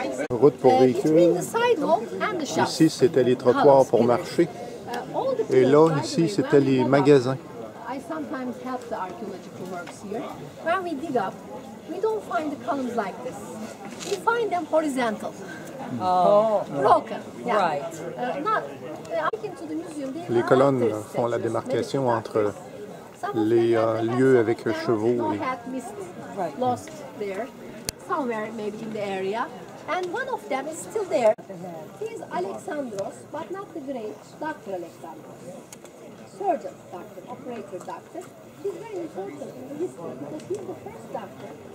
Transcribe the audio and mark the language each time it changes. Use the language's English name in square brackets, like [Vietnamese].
[French] Route pour véhicules. Ici, c'était les trottoirs pour marcher. Et là, ici, c'était les magasins. [English] I sometimes help the archaeological works here. When we dig up, we don't find the columns like this. We find them horizontal. Broken. Yeah. Right. Not, into the museum, [French] Les colonnes font la démarcation entre les lieux avec chevaux. [English] Lost there, somewhere maybe in the area. And one of them is still there. He is Alexandros, but not the great Dr. Alexandros. So surgeon doctor, operator doctor. He's very important in the history because he's the first doctor.